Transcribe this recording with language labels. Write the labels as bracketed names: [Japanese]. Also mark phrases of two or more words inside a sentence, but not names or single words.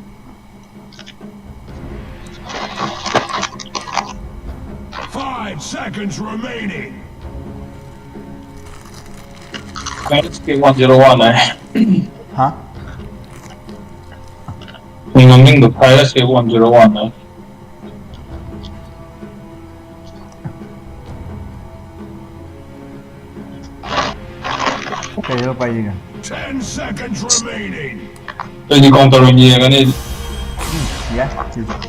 [English] Five seconds remaining. That's K101 này. Ha? [Vietnamese] Mình được thay là K101 này. [Filipino] Kayo pa yun. [English] 10 seconds remaining. [Vietnamese] Tôi đi counter gì cái này. Yeah, chịu.